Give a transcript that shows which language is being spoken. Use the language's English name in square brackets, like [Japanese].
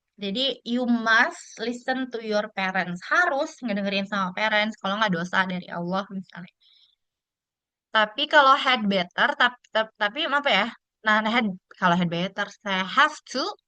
[English] Jadi you must listen to your parents. [Indonesian] Harus ngedengerin sama parents kalau nggak dosa dari Allah misalnya. Tapi kalau had better, tapi apa ya? Nah, kalau had better, saya have to.